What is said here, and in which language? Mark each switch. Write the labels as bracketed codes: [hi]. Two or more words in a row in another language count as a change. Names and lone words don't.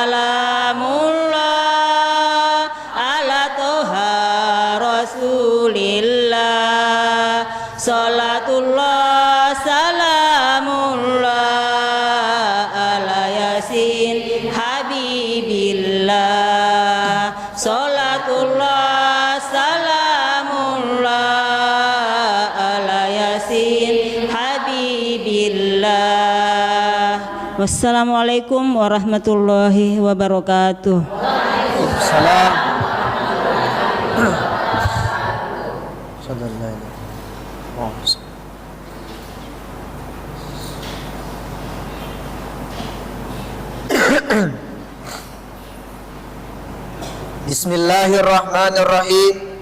[ar] سلام الله على طه رسول الله صلاة الله سلام الله على يس حبيب الله صلاة الله سلام الله على يس حبيب الله. والسلام عليكم ورحمة الله وبركاته. Salam. صلى الله عليه وسلم. Bismillahirrahmanirrahim.